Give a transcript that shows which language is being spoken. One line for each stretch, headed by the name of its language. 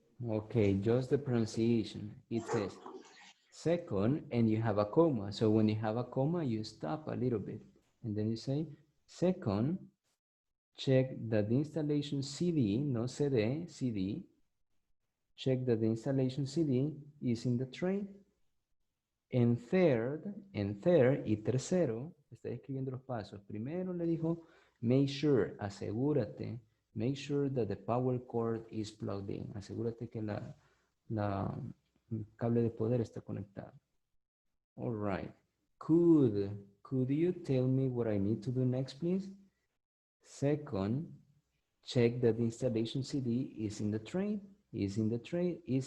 English: okay, just the pronunciation. It says second and you have a comma. So when you have a comma, you stop a little bit. And then you say, second, check that the installation CD, no CD, CD, check that the installation CD is in the tray. And third,
Spanish: y tercero, está escribiendo los pasos. Primero le dijo,
English: make sure,
Spanish: asegúrate,
English: make sure that the power cord is plugged in.
Spanish: Asegúrate que el cable de poder está conectado.
English: All right. Could you tell me what I need to do next, please? Second, check that the installation CD is in the tray, is in the tray.